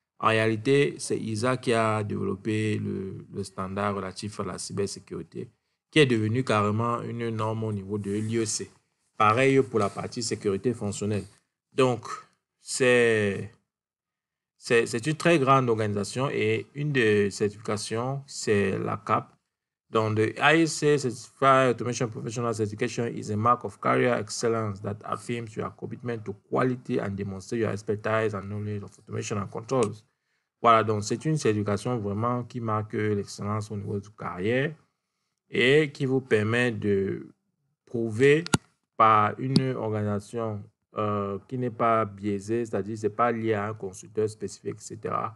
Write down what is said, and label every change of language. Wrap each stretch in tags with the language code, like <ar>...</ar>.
<fr>En réalité, c'est ISA qui a développé le standard relatif à la cybersécurité, qui est devenu carrément une norme au niveau de l'IEC. Pareil pour la partie sécurité fonctionnelle. Donc, c'est une très grande organisation et une des certifications, c'est la CAP.</fr> <en>Donc, the ISA Certified Automation Professional Certification is a mark of career excellence that affirms your commitment to quality and demonstrates your expertise and knowledge of automation and controls.</en> <fr>Voilà, donc c'est une certification vraiment qui marque l'excellence au niveau de carrière et qui vous permet de prouver par une organisation qui n'est pas biaisée, c'est-à-dire c'est pas lié à un constructeur spécifique, etc.</fr>